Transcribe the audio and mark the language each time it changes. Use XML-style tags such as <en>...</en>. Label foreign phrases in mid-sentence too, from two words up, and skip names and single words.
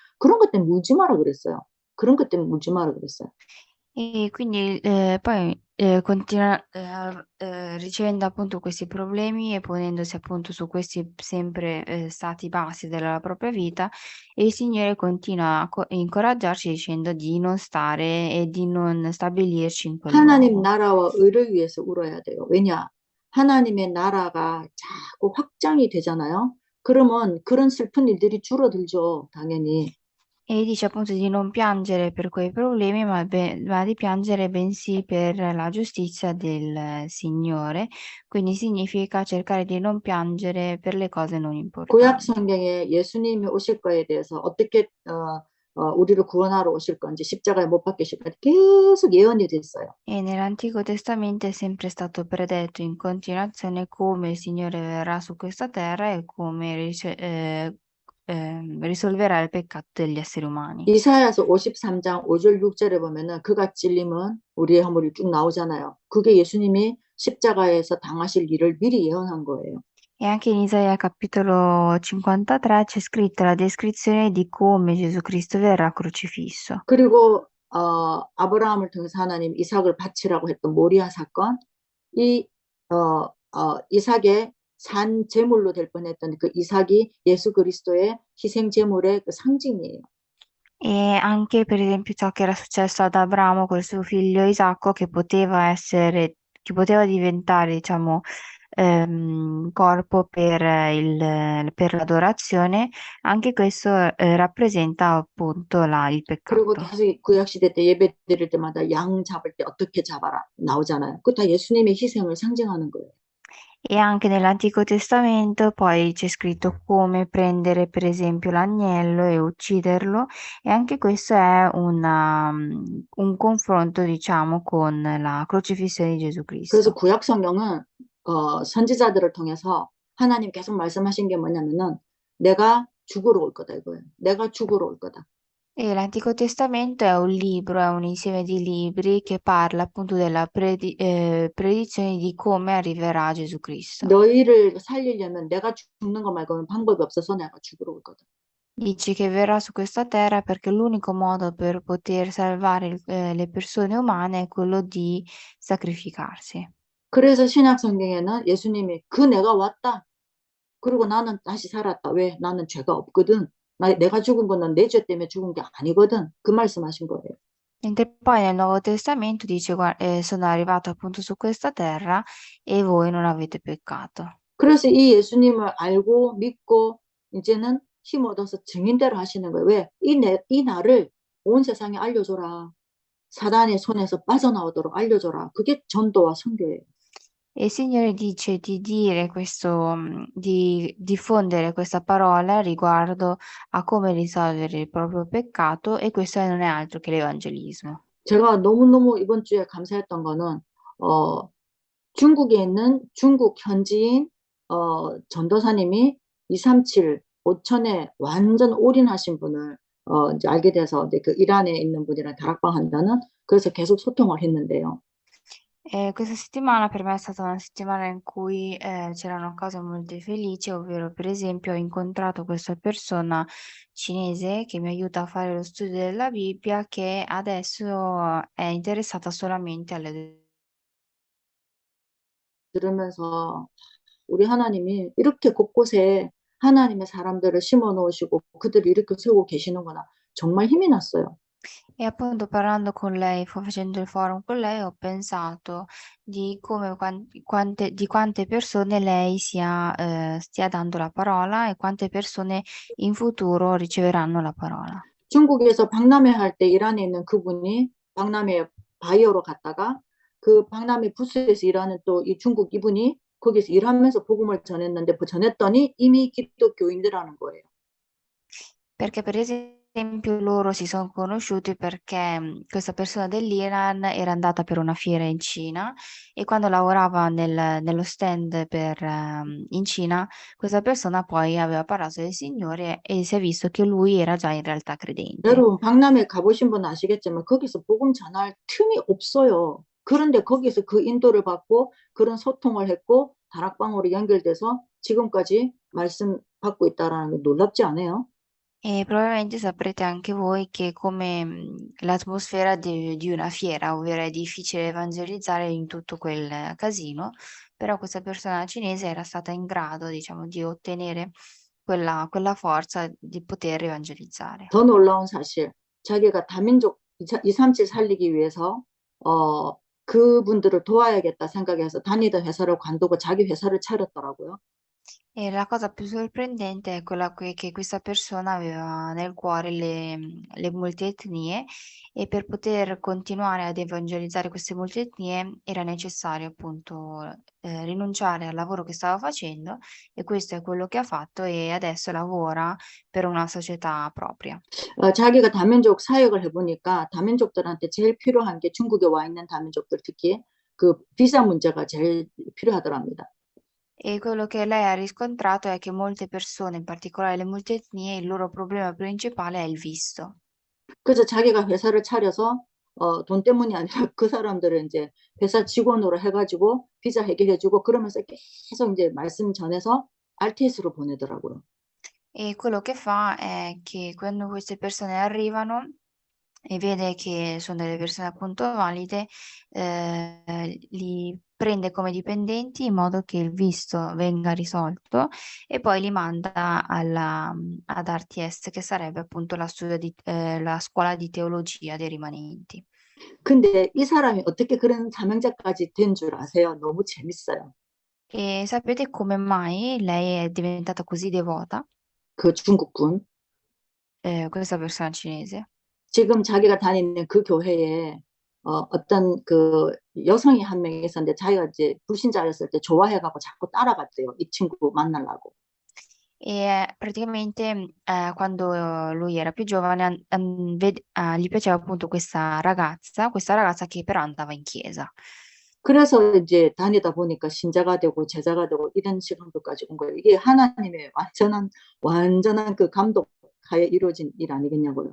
<ko>그런 것 때문에 울지 마라 그랬어요. 그런 것 때문에 울지 마라 그랬어요.</ko> <it>E quindi poi continua ricevendo appunto questi problemi e ponendosi appunto su questi sempre stati bassi della propria vita, e il Signore continua a incoraggiarci dicendo di non stare e di non stabilirci in quel 하나님 luogo.</it> <ko>나라와 의를 위해서 울어야 돼요. 왜냐? 하나님의 나라가 자꾸 확장이 되잖아요. 그러면 그런 슬픈 일들이 줄어들죠, 당연히.</ko> <it>E dice appunto di non piangere per quei problemi, ma di piangere bensì per la giustizia del Signore. Quindi significa cercare di non piangere per le cose non 구약 importanti.</it> <ko>성경에 예수님이 오실 거에 대해서 어떻게 우리를 구원하러 오실 건지 십자가에 못 박히실 건지 계속 예언이 됐어요.</ko> <it>E nell'Antico Testamento è sempre stato predetto in continuazione come il Signore verrà su questa terra e come risolverà il peccato degli esseri umani.</it> <ko>이사야서 53장 5절 6절에 보면은 그가 찔림은 우리의 허물이 쭉 나오잖아요. 그게 예수님이 십자가에서 당하실 일을 미리 예언한 거예요.</ko> <it>E anche in Isaia capitolo 53 c'è scritta la descrizione di come Gesù Cristo verrà crocifisso.</it> <ko>그리고 아브라함을 통해서 하나님 이삭을 바치라고 했던 모리아 사건, 이 이삭의 산 제물로 될 뻔했던 그 이삭이 예수 그리스도의 희생 제물의 그 상징이에요.</ko> <it>E anche per esempio ciò che era successo ad Abramo col suo figlio Isacco, che poteva diventare, diciamo, corpo per l'adorazione, anche questo rappresenta appunto il 그리고 peccato.</it> <ko>계속 구약 시대 때 예배 드릴 때마다 양 잡을 때 어떻게 잡아라 나오잖아요. 그거 다 예수님의 희생을 상징하는 거예요.</ko> <it>E anche nell'Antico Testamento poi c'è scritto come prendere per esempio l'agnello e ucciderlo, e anche questo è un confronto, diciamo, con la crocifissione di Gesù 그래서 Cristo.</it> <ko>구약 성경은 선지자들을 통해서 하나님 계속 말씀하신 게 뭐냐면은 내가 죽으러 올 거다 이거예요. 내가 죽으러 올 거다.</ko> <it>E l'Antico Testamento è un libro, è un insieme di libri che parla appunto della predizione di come arriverà Gesù Cristo.</it> <ko>너희를 살리려면 내가 죽는 거 말고는 방법이 없어서 내가 죽으러 올 거다.</ko> <it>Dice che verrà su questa terra perché l'unico modo per poter salvare le persone umane è quello di sacrificarsi.</it> <ko>그래서 신약 성경에는 예수님이 그 내가 왔다. 그리고 나는 다시 살았다. 왜? 나는 죄가 없거든. 내가 죽은 거는 내 죄 때문에 죽은 게 아니거든. 그 말씀하신 거예요.</ko> <it>Mentre poi nel Nuovo Testamento dice, sono arrivato appunto su questa terra e voi non avete peccato.</it> <ko>그래서 이 예수님을 알고 믿고 이제는 힘 얻어서 증인대로 하시는 거예요. 왜? 이 나를 온 세상에 알려줘라. 사단의 손에서 빠져나오도록 알려줘라. 그게 전도와 선교예요.</ko> <it>E il Signore dice di dire questo, di diffondere questa parola riguardo a come risolvere il proprio peccato, e questo non è altro che l'evangelismo.</it> <ko>제가 너무너무 이번 주에 감사했던 거는 어, 중국에 있는 중국 현지인 전도사님이 237 5천에 완전 올인하신 분을 이제 알게 돼서 이제 그 이란에 있는 분이랑 다락방 한다는 그래서 계속 소통을 했는데요.</ko> <it>Questa settimana per me è stata una settimana in cui c'erano cose molto felici, ovvero per esempio ho incontrato questa persona cinese che mi aiuta a fare lo studio della Bibbia, che adesso è interessata solamente alle</it> <ko>들으면서 우리 하나님이 이렇게 곳곳에 하나님의 사람들을 심어 놓으시고 그들을 이렇게 세우고 계시는구나. 정말 힘이 났어요.</ko> <it>E appunto parlando con lei, facendo il forum con lei, ho pensato di come, di quante persone lei stia dando la parola e quante persone in futuro riceveranno la parola.</it> <ko>중국에서 박람회 할 때 이란에 있는 그분이 박람회 바이어로 갔다가 그 박람회 부스에서 일하는 또 이 중국 이분이 거기서 일하면서 복음을 전했는데 전했더니 이미 기독교인들하는 거예요.</ko> <it>Perché per esempio loro si sono conosciuti perché questa persona dell'Iran era andata per una fiera in Cina, e quando lavorava nello stand in Cina, questa persona poi aveva parlato del Signore e si è visto che lui era già in realtà credente.</it> <ko>여러분 박람회 가보신 분은 아시겠지만 거기서 복음 전할 틈이 없어요. 그런데 거기서 그 인도를 받고 그런 소통을 했고 다락방으로 연결돼서 지금까지 말씀 받고 있다라는 게 놀랍지 않아요?</ko> <it>E probabilmente saprete anche voi che come l'atmosfera di una fiera, ovvero è difficile evangelizzare in tutto quel casino, però questa persona cinese era stata in grado, diciamo, di ottenere quella forza di poter evangelizzare.</it> <ko>더 놀라운 사실, 자기가 다민족 237 살리기 위해서 그분들을 도와야겠다 생각해서 다니던 회사를 관두고 자기 회사를 차렸더라고요.</ko> <it>E la cosa più sorprendente è quella che questa persona aveva nel cuore le multietnie e per poter continuare ad evangelizzare queste multietnie era necessario appunto rinunciare al lavoro che stava facendo e questo è quello che ha fatto e adesso lavora per una società propria.</it> <ko>자기가 다민족 사역을 해보니까 다민족들한테 제일 필요한 게 중국에 와 있는 다민족들 특히 그 비자 문제가 제일 필요하더랍니다.</ko> <it>E quello che lei ha riscontrato è che molte persone, in particolare le multietnie, il loro problema principale è il visto.</it> <ko>그래서 자기가 회사를 차려서 돈 때문이 아니라 그 사람들을 이제 회사 직원으로 해가지고 비자 해결해주고 그러면서 계속 이제 말씀 전해서 RTS로 보내더라고요.</ko> <it>E quello che fa è che quando queste persone arrivano e vede che sono delle persone appunto valide, li prende come dipendenti in modo che il visto venga risolto e poi li manda ad RTS, che sarebbe appunto la scuola di teologia dei rimanenti.</it> <ko>근데 이 사람이 어떻게 그런 사명자까지 된 줄 아세요? 너무 재밌어요.</ko> <it>E sapete come mai lei è diventata così devota,</it> <ko>그 중국분.</ko> <it>questa persona cinese?</it> <ko>지금 자기가 다니는 그 교회에 어떤 그 여성이 한 명 있었는데 자기가 이제 불신자였을 때 좋아해가고 자꾸 따라갔대요. 이 친구 만나려고.</ko> <it>E praticamente, quando lui era più giovane gli piaceva appunto questa ragazza che però andava in chiesa.</it> <ko>그래서 이제 다니다 보니까 신자가 되고 제자가 되고 이런 시간도까지 온 거예요. 이게 하나님의 완전한 그 감독 하에 이루어진 일 아니겠냐고요.</ko>